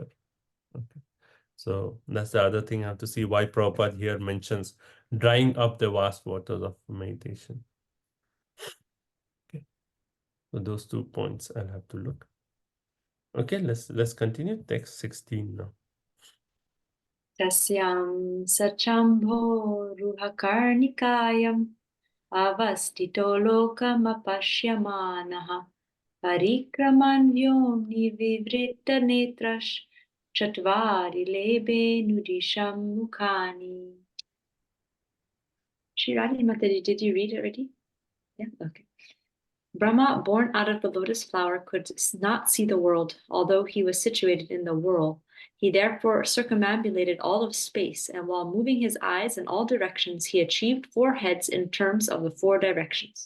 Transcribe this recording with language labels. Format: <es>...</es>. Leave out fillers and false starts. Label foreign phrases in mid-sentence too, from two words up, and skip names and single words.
<en>Okay. So that's the other thing I have to see why Prabhupada here mentions drying up the vast waters of meditation. Okay. So those 2 points I'll have to look. Okay, let's continue. Text 16 now.</en> <sa>तस्यां स चाम्भोरुहकर्णिकायाम् अवस्थितो लोकमपश्यमानः परिक्रमन् व्योम्नि विवृत्तनेत्रश्चत्वारि लेभे नुदिशं मुखानि.</sa> <en>Shirali Mataji, did you read it already? Yeah, okay. Brahma, born out of the lotus flower, could not see the world, although he was situated in the whirl. He therefore circumambulated all of space, and while moving his eyes in all directions, he achieved 4 heads in terms of the 4 directions.</en>